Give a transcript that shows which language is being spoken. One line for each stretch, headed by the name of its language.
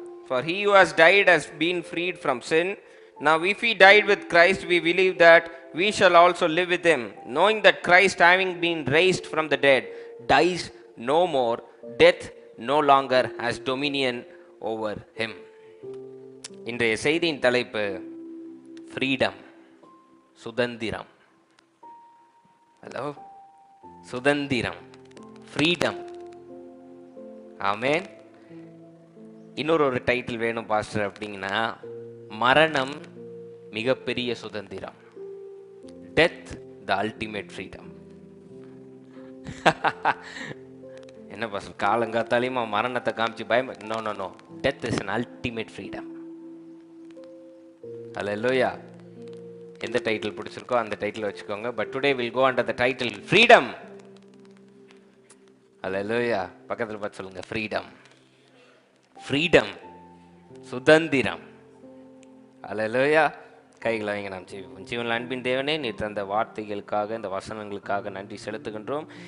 English: For he who has died has been freed from sin. Now if he died with Christ, we believe that we shall also live with him, knowing that Christ, having been raised from the dead, dies no more. Death no longer has dominion over him.
Tamil: இன்றைய செய்தியின் தலைப்பு freedom, சுதந்திரம். Hello, சுதந்திரம், freedom. ஆமென். இன்னொரு title வேணும் pastor அப்படிங்கன்னா, மரணம் மிகப்பெரிய சுதந்திரம்,
English: Death the ultimate freedom.
Tamil: என்ன பாஸ்டர் காலங்காத்தாலையுமா மரணத்தை காமிச்சு பயம்?
English: No, death is an ultimate freedom. Hallelujah.
Tamil: எந்த டைட்டில் பிடிச்சிருக்கோ அந்த டைட்டில் வச்சுக்கோங்க.
English: But today will go under the title freedom.
Tamil: அல்லேலூயா. பக்கத்தில் பார்த்து சொல்லுங்க, ஃப்ரீடம். ஃப்ரீடம், சுதந்திரம். அல்லேலூயா. கைகளை வைங்க. நாம் ஜீவனில் அன்பின் தேவனே, நீர் தந்த வார்த்தைகளுக்காக, இந்த வசனங்களுக்காக நன்றி செலுத்துகின்றோம்.